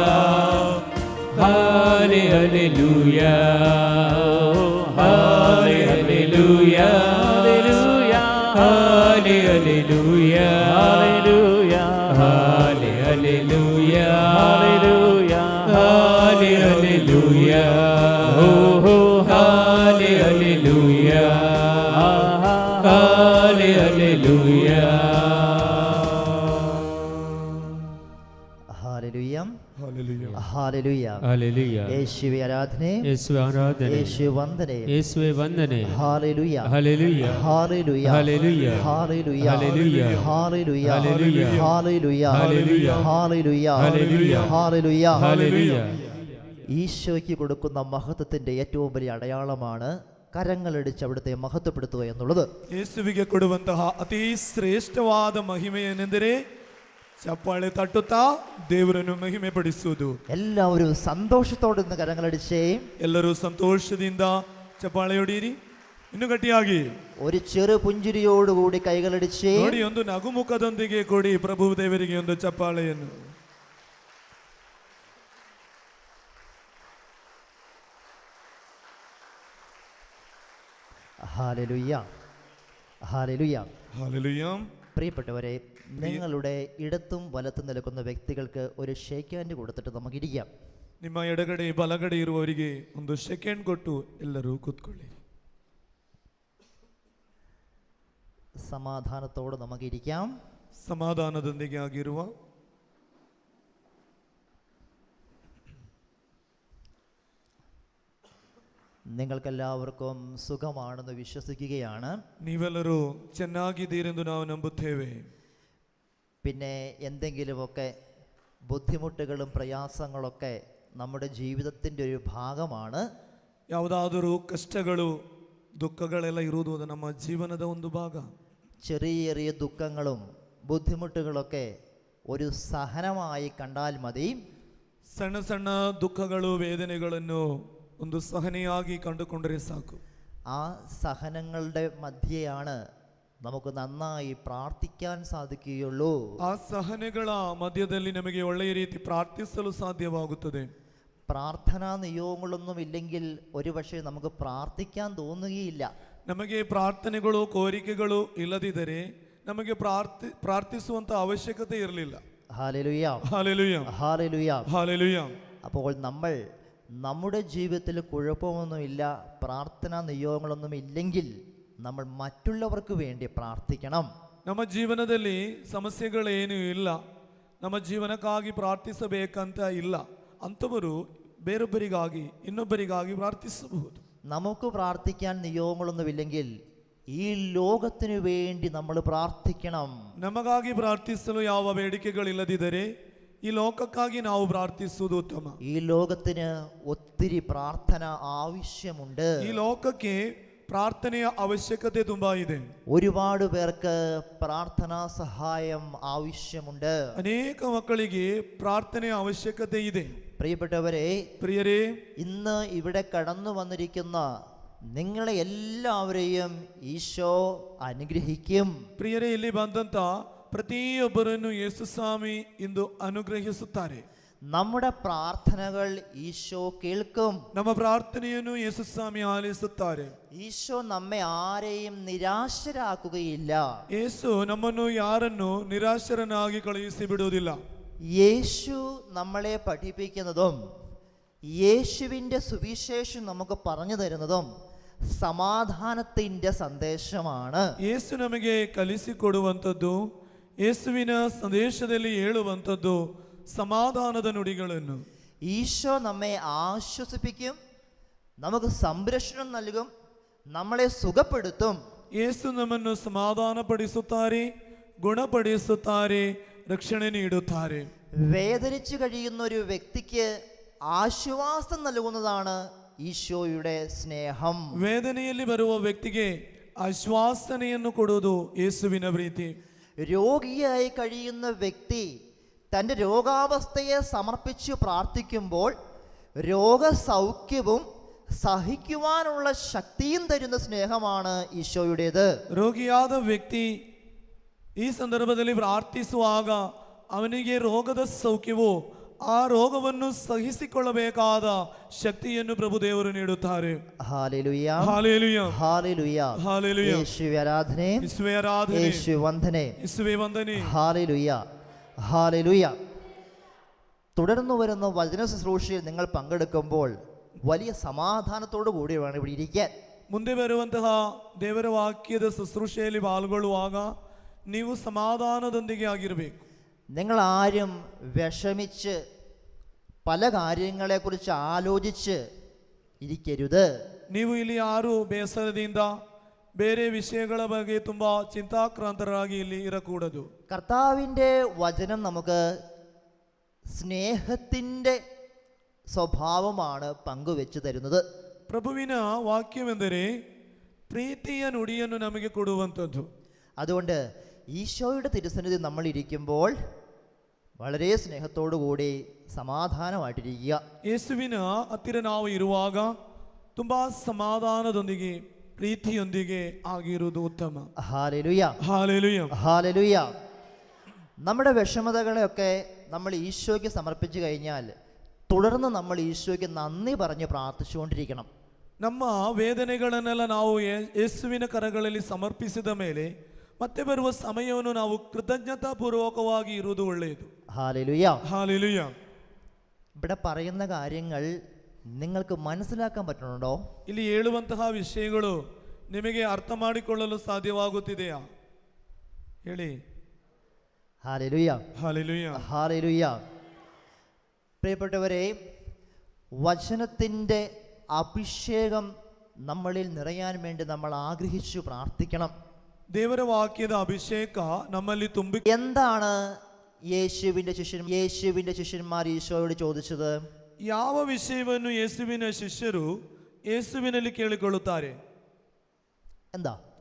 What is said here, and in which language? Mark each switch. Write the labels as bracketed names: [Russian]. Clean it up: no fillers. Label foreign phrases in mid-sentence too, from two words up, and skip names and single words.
[Kannada] ಹಾಲೆ ಹಲ್ಲೆಲೂಯಾ, ಹಾಲೆ ಹಲ್ಲೆಲೂಯಾ, ಹಾಲೆ ಹಲ್ಲೆಲೂಯಾ, ಹಾಲೆ ಹಲ್ಲೆಲೂಯಾ, ಹಾಲೆ ಹಲ್ಲೆಲೂಯಾ, ಹಾಲೆ ಹಲ್ಲೆಲೂಯಾ, ಹಾಲೆ ಹಲ್ಲೆಲೂಯಾ. Hallelujah. Hallelujah. Hallelujah. Hallelujah. ಯೇಸುವೆ ಆರಾಧನೆ, ಯೇಸುವೆ ಆರಾಧನೆ, ಯೇಸುವೆ ವಂದನೆ. ಯೇಸುವೆ ವಂದನೆ. Hallelujah. Hallelujah. Hallelujah. Hallelujah. Hallelujah. Hallelujah. Hallelujah. Hallelujah. Hallelujah. Hallelujah. Hallelujah. Hallelujah. Hallelujah. Hallelujah. [Malayalam] ഈശോയ്ക്ക് കൊടുക്കുന്ന മഹത്വത്തിൻ്റെ ഏറ്റവും വലിയ അടയാളമാണ് കരങ്ങളടിച്ച് അവിടുത്തെ മഹത്വപ്പെടുത്തുക എന്നുള്ളത്. [Kannada] ಯೇಸುವಿಗೆ ಕೊಡುವಂತಹ ಅತಿ ಶ್ರೇಷ್ಠವಾದ ಮಹಿಮೆಯೇನೆಂದರೆ ಚಪ್ಪಾಳೆ ತಟ್ಟುತ್ತಾ ದೇವರನ್ನು ಮಹಿಮೆ ಪಡಿಸುವುದು. [Malayalam] എല്ലാവരും സന്തോഷത്തോടെ നിന്ന് കരങ്ങളടിച്ചേ. [Kannada] ಎಲ್ಲರೂ ಸಂತೋಷದಿಂದ ಚಪ್ಪಾಳೆ ಹೊಡೀರಿ, ಇನ್ನು ಗಟ್ಟಿಯಾಗಿ. [Malayalam] ഒരു ചെറു പുഞ്ചിരിയോടുകൂടി കൈകളടിച്ചേ. [Kannada] ನೋಡಿ, ಒಂದು ನಗುಮುಖದೊಂದಿಗೆ ಕೊಡಿ ಪ್ರಭು ದೇವರಿಗೆ ಒಂದು ಚಪ್ಪಾಳೆಯನ್ನು. [Malayalam] ഹല്ലേലൂയ, ഹല്ലേലൂയ. ഹല്ലേലൂയ. പ്രിയപ്പെട്ടവരെ, നിങ്ങളുടെ ഇടത്തും വലത്തും നിൽക്കുന്ന വ്യക്തികൾക്ക് ഒരു [English] shake hand [Malayalam] കൊടുത്തിട്ട് നമുക്ക് ഇരിക്കാം. [Kannada] ನಿಮ್ಮ ಎಡಗಡೆ ಬಲಗಡೆ ಇರುವವರಿಗೆ ಒಂದು ಸೆಕೆಂಡ್ ಕೊಟ್ಟು ಎಲ್ಲರೂ ಕೂತ್ಕೊಳ್ಳಿ. [Malayalam] സമാധാനത്തോടെ നമുക്ക് ഇരിക്കാം. [Kannada] ಸಮಾಧಾನದೊಂದಿಗೆ ಆಗಿರುವ [Malayalam] നിങ്ങൾക്കെല്ലാവർക്കും സുഖമാണെന്ന് വിശ്വസിക്കുകയാണ്. [Kannada] ನೀವೆಲ್ಲರೂ ಚೆನ್ನಾಗಿದ್ದೀರೆಂದು ನಾವು ನಂಬುತ್ತೇವೆ. [Malayalam] പിന്നെ എന്തെങ്കിലുമൊക്കെ ബുദ്ധിമുട്ടുകളും പ്രയാസങ്ങളൊക്കെ നമ്മുടെ ജീവിതത്തിൻ്റെ ഒരു ഭാഗമാണ്. [Kannada] ಯಾವುದಾದರೂ ಕಷ್ಟಗಳು ದುಃಖಗಳೆಲ್ಲ ಇರುವುದು ಅದು ನಮ್ಮ ಜೀವನದ ಒಂದು ಭಾಗ. [Malayalam] ചെറിയ ചെറിയ ദുഃഖങ്ങളും ബുദ്ധിമുട്ടുകളൊക്കെ ഒരു സഹനമായി കണ്ടാൽ മതി. [Kannada] ಸಣ್ಣ ಸಣ್ಣ ದುಃಖಗಳು ವೇದನೆಗಳನ್ನು ಒಂದು ಸಹನೆಯಾಗಿ ಕಂಡುಕೊಂಡರೆ ಸಾಕು. [Malayalam] ആ സഹനങ്ങളുടെ മധ്യയാണ് നമുക്ക് നന്നായി പ്രാർത്ഥിക്കാൻ സാധിക്കുകയുള്ളൂ. [Kannada] ಆ ಸಹನೆಗಳ ಮಧ್ಯದಲ್ಲಿ ನಮಗೆ ಒಳ್ಳೆಯ ರೀತಿ ಪ್ರಾರ್ಥಿಸಲು ಸಾಧ್ಯವಾಗುತ್ತದೆ. [Malayalam] പ്രാർത്ഥനാ നിയോഗങ്ങളൊന്നും ഇല്ലെങ്കിൽ ഒരുപക്ഷെ നമുക്ക് പ്രാർത്ഥിക്കാൻ തോന്നുകയില്ല. [Kannada] ನಮಗೆ ಪ್ರಾರ್ಥನೆಗಳು ಕೋರಿಕೆಗಳು ಇಲ್ಲದಿದ್ದರೆ ನಮಗೆ ಪ್ರಾರ್ಥಿಸುವಂತ ಅವಶ್ಯಕತೆ ಇರಲಿಲ್ಲ. [Malayalam] ഹല്ലേലൂയ, ഹല്ലേലൂയ, ഹല്ലേലൂയ. ഹല്ലേലൂയ. അപ്പോൾ നമ്മൾ നമ്മുടെ ജീവിതത്തിൽ കുഴപ്പമൊന്നുമില്ല, പ്രാർത്ഥനാ നിയോഗങ്ങളൊന്നും ഇല്ലെങ്കിൽ നമ്മൾ മറ്റുള്ളവർക്ക് വേണ്ടി പ്രാർത്ഥിക്കണം. [Kannada] ನಮ್ಮ ಜೀವನದಲ್ಲಿ ಸಮಸ್ಯೆಗಳೇನೂ ಇಲ್ಲ, ನಮ್ಮ ಜೀವನಕ್ಕಾಗಿ ಪ್ರಾರ್ಥಿಸಬೇಕಂತ ಇಲ್ಲ. ಅಂಥವರು ಬೇರೊಬ್ಬರಿಗಾಗಿ ಇನ್ನೊಬ್ಬರಿಗಾಗಿ ಪ್ರಾರ್ಥಿಸಬಹುದು. [Malayalam] നമുക്ക് പ്രാർത്ഥിക്കാൻ നിയോഗങ്ങളൊന്നുമില്ലെങ്കിൽ ഈ ലോകത്തിനു വേണ്ടി നമ്മൾ പ്രാർത്ഥിക്കണം. [Kannada] ನಮಗಾಗಿ ಪ್ರಾರ್ಥಿಸಲು ಯಾವ ಬೇಡಿಕೆಗಳಿಲ್ಲದಿದ್ದರೆ ಈ ಲೋಕಕ್ಕಾಗಿ ನಾವು ಪ್ರಾರ್ಥಿಸುವುದು ಉತ್ತಮ. [Malayalam] ഈ ലോകത്തിന് ഒത്തിരി പ്രാർത്ഥന ആവശ്യമുണ്ട്. [Kannada] ಈ ಲೋಕಕ್ಕೆ ಪ್ರಾರ್ಥನೆಯ ಅವಶ್ಯಕತೆ ತುಂಬಾ ಇದೆ. [Malayalam] ഒരുപാട് പേർക്ക് പ്രാർത്ഥനാ സഹായം ആവശ്യമുണ്ട്. [Kannada] ಅನೇಕ ಮಕ್ಕಳಿಗೆ ಪ್ರಾರ್ಥನೆಯ ಅವಶ್ಯಕತೆ ಇದೆ. [Malayalam] പ്രിയപ്പെട്ടവരെ, [Kannada] ಪ್ರಿಯರೇ, [Malayalam] ഇന്ന് ഇവിടെ കടന്നു വന്നിരിക്കുന്ന നിങ്ങളെ എല്ലാവരെയും ഈശോ അനുഗ്രഹിക്കും. [Kannada] ಪ್ರಿಯರೇ, ಇಲ್ಲಿ ಬಂದಂತ ಪ್ರತಿಯೊಬ್ಬರನ್ನು ಯೇಸು ಸ್ವಾಮಿ ಇಂದು ಅನುಗ್ರಹಿಸುತ್ತಾರೆ. [Malayalam] നമ്മുടെ പ്രാർത്ഥനകൾ ഈശോ കേൾക്കും. [Kannada] ನಮ್ಮ ಪ್ರಾರ್ಥನೆಯನ್ನು ಯೇಸು ಸ್ವಾಮಿ ಆಲಿಸುತ್ತಾರೆ. [Malayalam] ഈശോ നമ്മെ ആരെയും നിരാശരാക്കുകയില്ല. [Kannada] ಯೇಸು ನಮ್ಮನ್ನು ಯಾರನ್ನು ನಿರಾಶರನ್ನಾಗಿ ಕಳುಹಿಸಿ ಬಿಡುವುದಿಲ್ಲ. [Malayalam] യേശു നമ്മളെ പഠിപ്പിക്കുന്നതും യേശുവിൻ്റെ സുവിശേഷം നമുക്ക് പറഞ്ഞു തരുന്നതും സമാധാനത്തിൻ്റെ സന്ദേശമാണ്. [Kannada] ಯೇಸು ನಮಗೆ ಕಲಿಸಿಕೊಡುವಂಥದ್ದು, ಯೇಸುವಿನ ಸಂದೇಶದಲ್ಲಿ ಹೇಳುವಂಥದ್ದು സമാധാനದ ನುಡಿಗಳನ್ನು. [Malayalam] ഈശോ നമ്മെ ആശ്വസിപ്പിക്കും, നമുക്ക് സംരക്ഷണം നൽകും, നമ്മളെ സുഖപ്പെടുത്തും. [Kannada] ಯೇಸು ನಮ್ಮನ್ನು ಸಮಾಧಾನಪಡಿಸುತ್ತಾರೆ, ಗುಣಪಡಿಸುತ್ತಾರೆ, ರಕ್ಷಣೆ ನೀಡುತ್ತಾರೆ. [Malayalam] വേദനിച്ചു കഴിയുന്ന ഒരു വ്യക്തിക്ക് ആശ്വാസം നൽകുന്നതാണ് ഈശോയുടെ സ്നേഹം. [Kannada] ವೇದನೆಯಲ್ಲಿ ಬರುವ ವ್ಯಕ್ತಿಗೆ ಆಶ್ವಾಸನೆಯನ್ನು ಕೊಡುವುದು ಯೇಸುವಿನ ಪ್ರೀತಿ. [Malayalam] രോഗിയായി കഴിയുന്ന വ്യക്തി തൻ്റെ രോഗാവസ്ഥയെ സമർപ്പിച്ച് പ്രാർത്ഥിക്കുമ്പോൾ രോഗസൗഖ്യവും സഹിക്കുവാനുള്ള ശക്തിയും തരുന്ന സ്നേഹമാണ് ഈശോയുടേത്. [Kannada] ರೋಗಿಯಾದ ವ್ಯಕ್ತಿ ಈ ಸಂದರ್ಭದಲ್ಲಿ ಪ್ರಾರ್ಥಿಸುವಾಗ ಅವನಿಗೆ ರೋಗದ ಸೌಖ್ಯವು, ಆ ರೋಗವನ್ನು ಸಹಿಸಿಕೊಳ್ಳಬೇಕಾದ ಶಕ್ತಿಯನ್ನು ಪ್ರಭು ದೇವರು ನೀಡುತ್ತಾರೆ. [Malayalam] ഹല്ലേലൂയ, ഹല്ലേലൂയ, ഹല്ലേലൂയ, ഹല്ലേലൂയ. യേശുവേ ആരാധനേ, യേശുവേ ആരാധನೆ, യേശു വന്ദനേ, യേശുവേ ವಂದನೆ. ഹല്ലേലൂയ, ഹല്ലേലൂയ. തുടർന്നു വരുന്ന വചന ശുശ്രൂഷയിൽ നിങ്ങൾ പങ്കെടുക്കുമ്പോൾ വലിയ സമാധാനത്തോടു കൂടി വേണം ഇവിടെ ഇരിക്കാൻ. [Kannada] ಮುಂದೆ ಬರುವಂತಹ ದೇವರ ವಾಕ್ಯದ ಶುಶ್ರೂಷೆಯಲ್ಲಿ ಪಾಲ್ಗೊಳ್ಳುವಾಗ ನೀವು ಸಮಾಧಾನದೊಂದಿಗೆ ಆಗಿರಬೇಕು. [Malayalam] നിങ്ങൾ ആരും വിഷമിച്ച് പല കാര്യങ്ങളെക്കുറിച്ച് ആലോചിച്ച് ഇരിക്കരുത്. [Kannada] ನೀವು ಇಲ್ಲಿ ಯಾರು ಬೇಸರದಿಂದ ಬೇರೆ ವಿಷಯಗಳ ಬಗ್ಗೆ ತುಂಬಾ ಚಿಂತಾಕ್ರಾಂತರಾಗಿ ಇಲ್ಲಿ ಇರಕೂಡದು. [Malayalam] കർത്താവിൻ്റെ വചനം നമുക്ക് സ്നേഹത്തിൻ്റെ സ്വഭാവമാണ് പങ്കുവെച്ച് തരുന്നത്. [Kannada] ಪ್ರಭುವಿನ ವಾಕ್ಯವೆಂದರೆ ಪ್ರೀತಿಯ ನುಡಿಯನ್ನು ನಮಗೆ ಕೊಡುವಂಥದ್ದು. [Malayalam] അതുകൊണ്ട് ഈശോയുടെ തിരുസന്നിധി നമ്മൾ ഇരിക്കുമ്പോൾ വളരെ സ്നേഹത്തോടു കൂടി സമാധാനമായിട്ടിരിക്കുക. [Kannada] ಯೇಸುವಿನ ಹತ್ತಿರ ನಾವು ಇರುವಾಗ ತುಂಬಾ ಸಮಾಧಾನದೊಂದಿಗೆ ಪ್ರೀತಿಯೊಂದಿಗೆ ಆಗಿರುವುದು ಉತ್ತಮ. [Malayalam] ഹല്ലേലൂയ, ഹല്ലേലൂയ, ഹല്ലേലൂയ. നമ്മുടെ വിഷമതകളെയൊക്കെ നമ്മൾ ഈശോയ്ക്ക് സമർപ്പിച്ചു കഴിഞ്ഞാൽ തുടർന്ന് നമ്മൾ ഈശോയ്ക്ക് നന്ദി പറഞ്ഞ് പ്രാർത്ഥിച്ചുകൊണ്ടിരിക്കണം. [Kannada] ನಮ್ಮ ವೇದನೆಗಳನ್ನೆಲ್ಲ ನಾವು ಯೇಸುವಿನ ಕರಗಳಲ್ಲಿ ಸಮರ್ಪಿಸಿದ ಮೇಲೆ ಮತ್ತೆ ಬರುವ ಸಮಯವನ್ನು ನಾವು ಕೃತಜ್ಞತಾಪೂರ್ವಕವಾಗಿ ಇರುವುದು ಒಳ್ಳೆಯದು. [Malayalam] ഹല്ലേലൂയ. ഹല്ലേലൂയ. ഇവിടെ പറയുന്ന കാര്യങ്ങൾ നിങ്ങൾക്ക് മനസ്സിലാക്കാൻ പറ്റുന്നുണ്ടോ? [Kannada] ಇಲ್ಲಿ ಹೇಳುವಂತಹ ವಿಷಯಗಳು ನಿಮಗೆ ಅರ್ಥ ಮಾಡಿಕೊಳ್ಳಲು ಸಾಧ್ಯವಾಗುತ್ತಿದೆಯಾ? ಹೇಳಿ. [Malayalam] ഹല്ലേലൂയ, ഹല്ലേലൂയ. ഹല്ലേലൂയ. പ്രിയപ്പെട്ടവരെ, വചനത്തിൻ്റെ അഭിഷേകം നമ്മളിൽ നിറയാൻ വേണ്ടി നമ്മൾ ആഗ്രഹിച്ചു പ്രാർത്ഥിക്കണം. [Kannada] ದೇವರ ವಾಕ್ಯದ ಅಭಿಷೇಕ ನಮ್ಮಲ್ಲಿ ತುಂಬಿ. [Malayalam] എന്താണ് യേശുവിൻ്റെ ശിഷ്യന്മാർ ഈശോയോട് ചോദിച്ചത്? [Kannada] ಯಾವ ವಿಷಯವನ್ನು ಯೇಸುವಿನ ಶಿಷ್ಯರು ಯೇಸುವಿನಲ್ಲಿ ಕೇಳಿಕೊಳ್ಳುತ್ತಾರೆ? [Malayalam] എന്താ?